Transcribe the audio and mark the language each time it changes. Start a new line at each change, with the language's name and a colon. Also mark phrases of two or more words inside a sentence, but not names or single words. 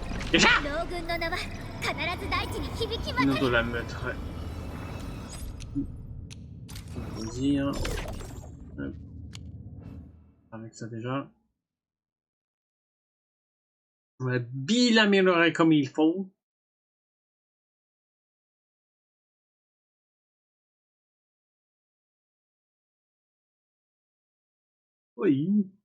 French: Déjà
Japanese: 老軍の名は必ず大地に響き
French: Nous
Japanese: 渡
French: de
Japanese: る。
French: la mettre. Vas-y, hein. Hop. Avec ça déjà. On va bien l'améliorer comme il faut. Oui.